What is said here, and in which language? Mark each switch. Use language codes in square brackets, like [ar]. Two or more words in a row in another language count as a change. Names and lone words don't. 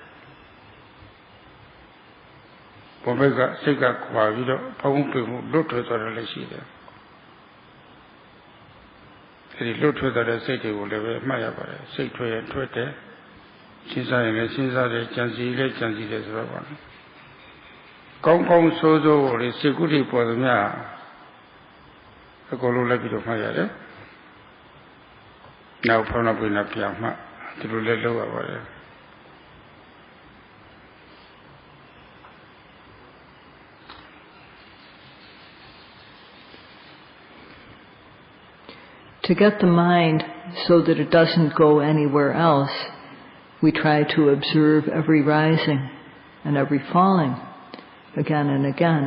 [my] ဘုံဘက်ကစိတ်ကခွာပြီးတော့ဖုံးပိမှုလွတ်ထွက်သွားတယ်လည်းရှိတယ်အဲဒီလွတ်ထွက်တဲ့စိတ်တွေကိုလည်းပဲမှတ်ရပါတယ်စိတ်ထွက်ရင်ထွက်တယ်စဉ်းစားရင်လည်းစဉ်းစားတယ်ကြံစည်လည်းကြံစည်တယ်ဆိုတော့ပါကောင်းကောင်းဆိုးဆိုးကိုလေစိတ်ကုဋ္ဌိပေါ်သမျှအကုန်လုံးလိုက်ပြီးတော့မှတ်ရတယ်နောက်ဖောင်းတော့ပြန်ပြန်မှဒီလိုလည်းလုပ်ရပါတယ် [en] To get the mind so that it doesn't go anywhere else, we try to observe every rising and every falling again and again.